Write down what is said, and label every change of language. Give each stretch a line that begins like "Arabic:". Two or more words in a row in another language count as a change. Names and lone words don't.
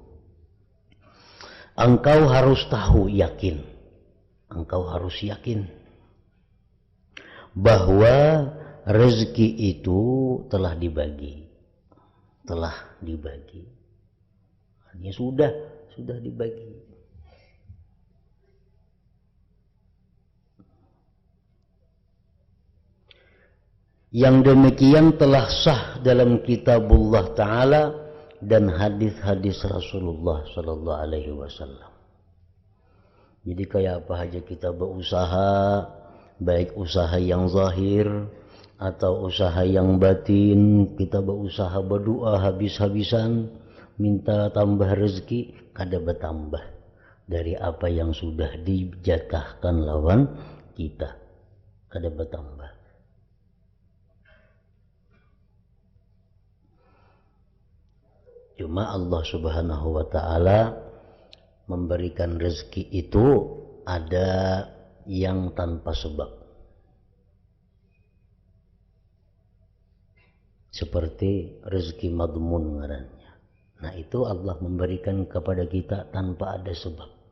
Indonesian: engkau harus tahu, yakin, engkau harus yakin bahwa rezeki itu telah dibagi, artinya sudah dibagi. Yang demikian telah sah dalam kitabullah Ta'ala dan hadis-hadis Rasulullah
Arabic: صلى الله عليه وسلم.
Banjar: Jadi kayak apa aja kita berusaha, baik usaha yang zahir atau usaha yang batin, kita berusaha berdoa habis-habisan, minta tambah rezeki kada bertambah dari apa yang sudah dijatahkan lawan kita, kada bertambah.
Indonesian: Cuma Allah
Arabic: سبحانه وتعالى
Indonesian: memberikan rezeki itu ada yang tanpa sebab. Seperti rezeki madmun ngarannya. Nah itu Allah memberikan kepada kita tanpa ada sebab.